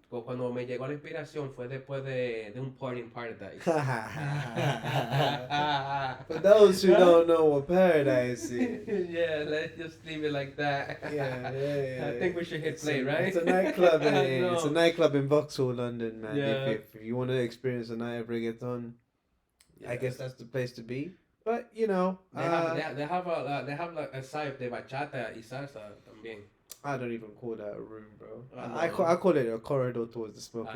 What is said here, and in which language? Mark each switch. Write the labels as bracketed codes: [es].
[es] Cuando me llegó la inspiración fue después de un [en] party in paradise. For those who don't know what paradise is. Yeah, let's just leave it like that. Yeah. I think we should hit play, right? It's a nightclub. No. It's a nightclub in Vauxhall, London, man. Yeah. If you want to experience a night of reggaeton, I Yeah. guess that's the place to be. But you know, They have like a side [es] de bachata y salsa también. [en] I don't even call that a room, bro. I I know. call it a corridor towards the smoking